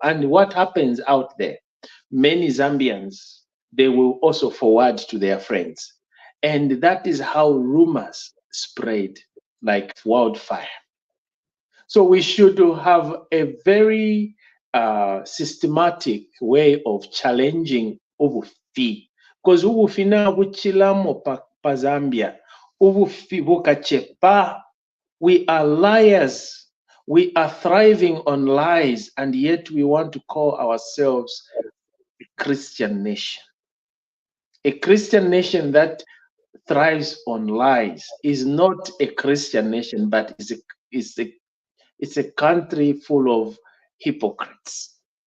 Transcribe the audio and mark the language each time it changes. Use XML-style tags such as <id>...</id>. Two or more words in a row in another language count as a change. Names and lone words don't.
<en>And what happens out there, many Zambians, they will also forward to their friends. And that is how rumors spread like wildfire. So we should have a very systematic way of challenging ubufi.</en> <bem>Because ubufi na buchilamo pa Zambia, ubufi bukachepa.</bem> <en>We are liars. We are thriving on lies, and yet we want to call ourselves a Christian nation. A Christian nation that thrives on lies is not a Christian nation, but it's a country full of hypocrites.</en>